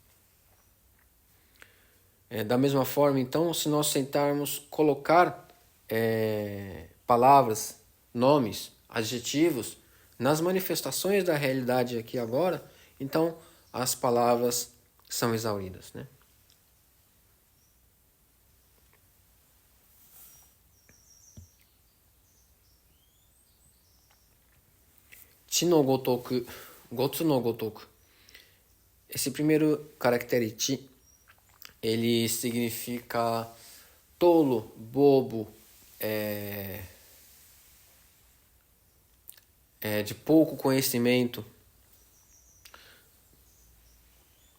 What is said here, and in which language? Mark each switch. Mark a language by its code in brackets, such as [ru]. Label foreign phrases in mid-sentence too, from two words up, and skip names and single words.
[pt] Da mesma forma, então, se nós tentarmos colocar palavras, nomes, adjetivos nas manifestações da realidade aqui agora, então as palavras são exauridas, né? [ja] 痴の如く、兀の如く. [pt] Esse primeiro caractere chi, ele significa tolo, bobo, de pouco conhecimento.